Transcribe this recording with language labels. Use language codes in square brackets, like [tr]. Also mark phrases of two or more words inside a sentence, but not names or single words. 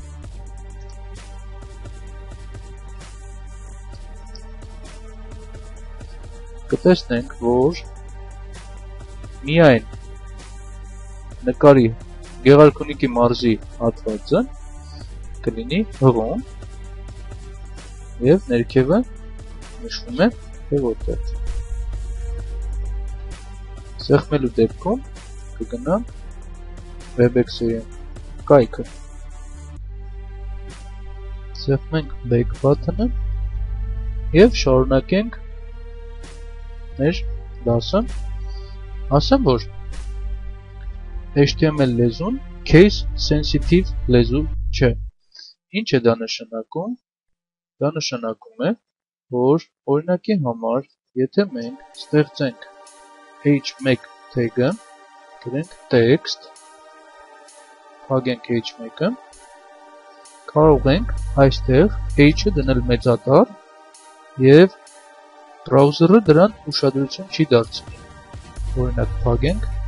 [hy] Կտեսնենք, որ միայն նկարի Գեղարքունիքի մարզի հատվածը կլինի հղում եւ ներքևը նշվում է թե որտեղ։ Սեղմելու դեպքում կգնամ WebEx-ի կայքը։ Սեղմենք [en] back button- [hy] ը եւ շարունակենք մեր դասը։ Ասեմ, որ HTML լեզուն case sensitive լեզու չէ։ Ինչ է դա նշանակում։ Դա նշանակում է, որ օրինակի համար, եթե մենք ստեղծենք h1 tag-ը, գրենք text, փակենք h1-ը, կարող ենք այստեղ h-ը դնել մեծատառ եւ բրաուզերը դրան ուշադրություն չի դարձնի։ Օրինակ փակենք